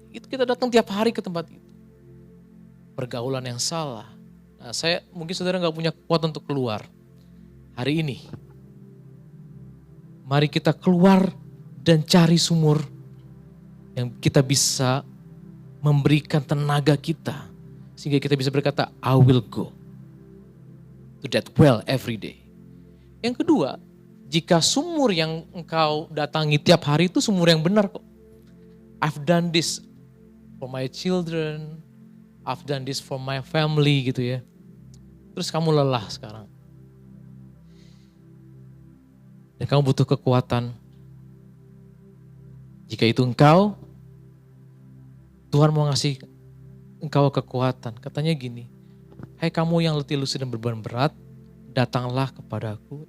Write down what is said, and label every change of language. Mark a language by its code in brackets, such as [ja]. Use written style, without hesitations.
[id] Itu kita datang tiap hari ke tempat itu. Pergaulan yang salah. Nah, mungkin saudara gak punya kekuatan untuk keluar. Hari ini, mari kita keluar dan cari sumur yang kita bisa memberikan tenaga kita. Sehingga kita bisa berkata, [en] I will go to that well every day. [id] Yang kedua, jika sumur yang engkau datangi tiap hari itu sumur yang benar kok. [en] I've done this for my children, I've done this for my family [id] gitu ya. Terus kamu lelah sekarang. Dan kamu butuh kekuatan. Jika itu engkau, Tuhan mau ngasih engkau kekuatan. Katanya gini, Hai kamu yang letih lesu dan beban berat, datanglah kepadaku.